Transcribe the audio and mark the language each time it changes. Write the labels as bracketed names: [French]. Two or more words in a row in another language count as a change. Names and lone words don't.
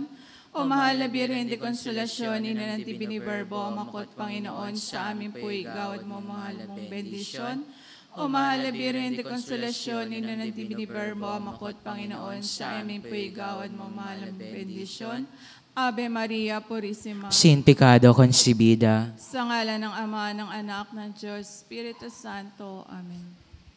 [Filipino] O mahal na Birhen de Konsolasyon, ina ng Tibini Verbo, makot Panginoon, sa amin po'y gawad mo mahal mong bendisyon. O mahal na Birhen de Konsolasyon, ina ng Tibini Verbo, makot Panginoon, sa amin po'y gawad mo mahal mong bendisyon. [Spanish] Ave Maria Purisima. Sin pecado concebida. [Filipino] Sa ngalan ng Ama, ng Anak, ng Diyos, [Spanish] Espiritu Santo. [Filipino] Amen.